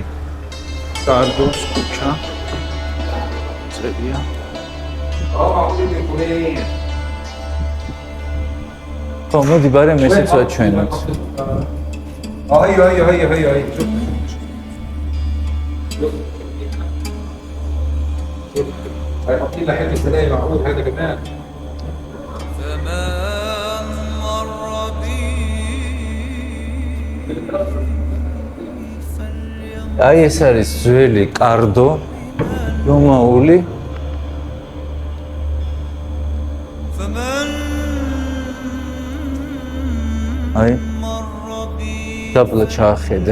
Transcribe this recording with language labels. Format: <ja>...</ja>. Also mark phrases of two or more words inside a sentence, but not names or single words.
<ka>კარდოს ქუჩა. წერია. ხო, მოდი ბარემ ესეც ვაჩვენოთ.</ka> <ar>هاي حاطين له حته سلاقي معقول هذا كمان</ar> <ka>აი ეს არის ძველი კარდო რომაული. აი დაბლა ჩაახედე.</ka>